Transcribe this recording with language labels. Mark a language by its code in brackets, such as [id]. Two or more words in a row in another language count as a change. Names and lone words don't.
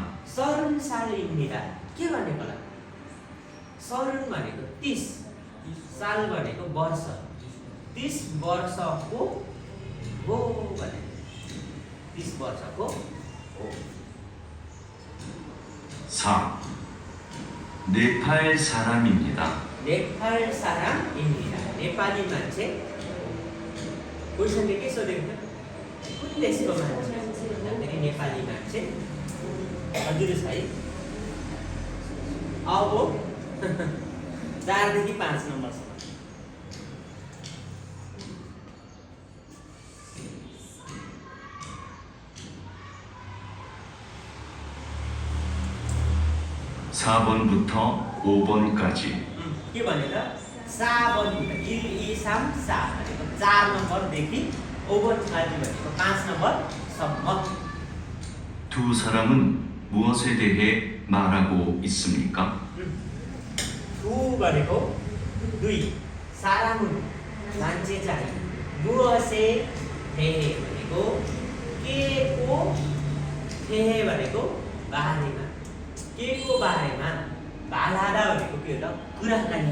[ne] 30살입니다 के भनेको होला 30 भनेको 30 साल भनेको वर्ष 30 वर्षको हो भने 30 वर्षको हो [ko] 4. 네팔 사람입니다. 네팔 사람입니다 [ne] नेपाली मान्छे क्वेसनले के सोधेको थियो कुन देशको मान्छे भन्दाखेरि नेपाली मान्छे हजुर छ है अब 4 देखि 5 नम्बरसम्म [ko] 사 4번부터 5번까지 [ne] के भनेर 4 1 2 3 4 भनेको 4 नम्बरदेखि 5번까지 भनेको 5 नम्बरसम्म [ko] 두 사람은 무엇에 대해 말하고 있습니까? [ne] टु भनेको 2 सारामुन मान्छे चाहिँ [ko] 무엇에 대해 [ne] भनेको के को थे भनेको बारेमा के को बारेमा भालाडा भनेको के हो त कुराकानी